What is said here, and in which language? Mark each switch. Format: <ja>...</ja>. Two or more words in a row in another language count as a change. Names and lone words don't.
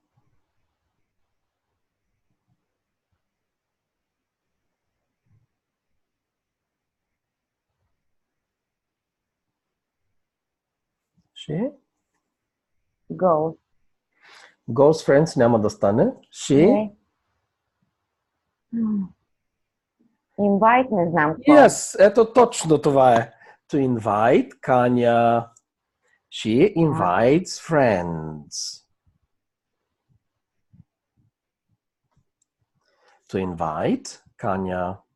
<en>She goes. Goes, friends,</en> <bg>няма да стане.</bg> <en>She Invite,</en> <bg>не знам какво. Yes, ето точно това е.</bg> <en>To invite, каня. She invites friends. To invite, каня.</en>